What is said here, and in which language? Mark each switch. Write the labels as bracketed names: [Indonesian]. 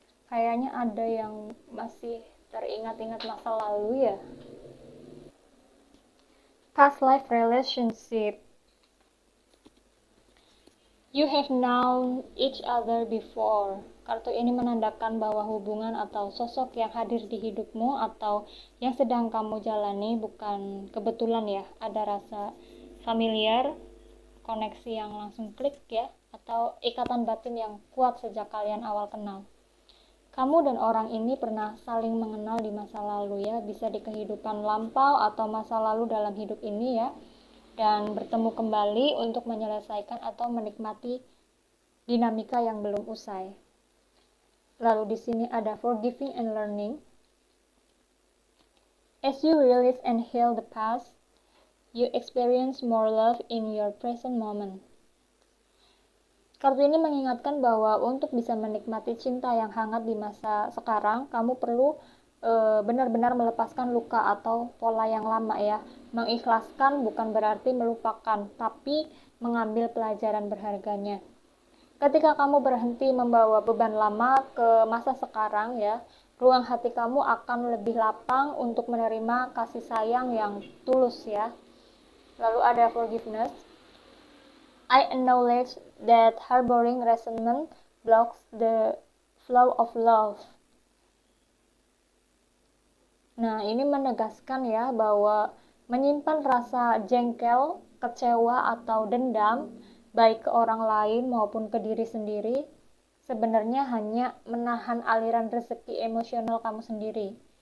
[Indonesian] Kayaknya ada yang masih teringat-ingat masa lalu ya. [English] Past life relationship. You have known each other before. [Indonesian] Kartu ini menandakan bahwa hubungan atau sosok yang hadir di hidupmu atau yang sedang kamu jalani bukan kebetulan ya. Ada rasa familiar, koneksi yang langsung klik ya, atau ikatan batin yang kuat sejak kalian awal kenal. Kamu dan orang ini pernah saling mengenal di masa lalu ya, bisa di kehidupan lampau atau masa lalu dalam hidup ini ya, dan bertemu kembali untuk menyelesaikan atau menikmati dinamika yang belum usai. Lalu di sini ada [English] forgiving and learning. As you release and heal the past, you experience more love in your present moment. [Indonesian] Kartu ini mengingatkan bahwa untuk bisa menikmati cinta yang hangat di masa sekarang, kamu perlu benar-benar melepaskan luka atau pola yang lama ya. Mengikhlaskan bukan berarti melupakan, tapi mengambil pelajaran berharganya. Ketika kamu berhenti membawa beban lama ke masa sekarang ya, ruang hati kamu akan lebih lapang untuk menerima kasih sayang yang tulus ya. Lalu ada forgiveness. [English] I acknowledge that harboring resentment blocks the flow of love. [Indonesian] Nah, ini menegaskan ya bahwa menyimpan rasa jengkel, kecewa, atau dendam, baik ke orang lain maupun ke diri sendiri, sebenarnya hanya menahan aliran rezeki emosional kamu sendiri.